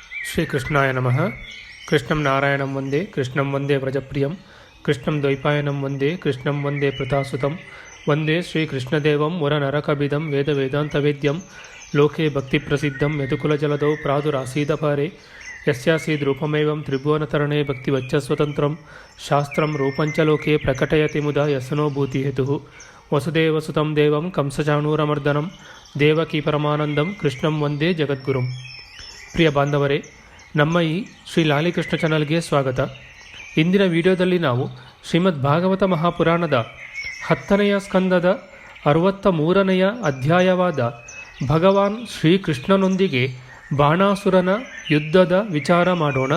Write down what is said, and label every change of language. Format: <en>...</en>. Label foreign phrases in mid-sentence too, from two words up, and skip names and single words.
<sa>ಶ್ರೀಕೃಷ್ಣಾಯ ನಮಃ. ಕೃಷ್ಣಂ ನಾರಾಯಣಂ ವಂದೇ, ಕೃಷ್ಣಂ ವಂದೇ ವ್ರಜಪ್ರಿಯಂ, ಕೃಷ್ಣಂ ದ್ವೈಪಾಯನಂ ವಂದೇ, ಕೃಷ್ಣಂ ವಂದೇ ಪೃಥಾಸುತಂ, ವಂದೇ ಶ್ರೀಕೃಷ್ಣದೇವಂ ವರನರಕಬಿದಂ ವೇದ ವೇದಾಂತವೇದ್ಯಂ ಲೋಕೆ ಭಕ್ತಿಪ್ರಸಿದ್ಧಂ ಯದುಕುಲಜಲದೌ ಪ್ರಾದುರಾಸೀದಪಾರೆ ಯಸ್ಯಾಸೀದ್ರೂಪಮೇವಂ ತ್ರಿಭುವನತರಣೇ ಭಕ್ತಿವಚ್ಚಸ್ವತಂತ್ರಂ ಶಾಸ್ತ್ರಂ ರೂಪಂಚ ಲೋಕೆ ಪ್ರಕಟಯತಿ ಮುದಾ ಯಸ್ಸನೋಭೂತಿ ಹೇತುಃ ವಸುದೇವಸುತಂ ದೇವಂ ಕಂಸಚಾಣೂರಮರ್ದನಂ ದೇವಕೀ ಪರಮಾನಂದಂ ಕೃಷ್ಣಂ ವಂದೇ ಜಗದ್ಗುರುಂ.</sa> <kn>ಪ್ರಿಯ ಬಾಂಧವರೇ, ನಮ್ಮ ಈ ಶ್ರೀ ಲಾಲಿಕೃಷ್ಣ ಚಾನಲ್ಗೆ ಸ್ವಾಗತ. ಇಂದಿನ ವಿಡಿಯೋದಲ್ಲಿ ನಾವು ಶ್ರೀಮದ್ ಭಾಗವತ ಮಹಾಪುರಾಣದ 10ನೆಯ ಸ್ಕಂದದ 63ನೆಯ ಅಧ್ಯಾಯವಾದ ಭಗವಾನ್ ಶ್ರೀಕೃಷ್ಣನೊಂದಿಗೆ ಬಾಣಾಸುರನ ಯುದ್ಧದ ವಿಚಾರ ಮಾಡೋಣ.</kn>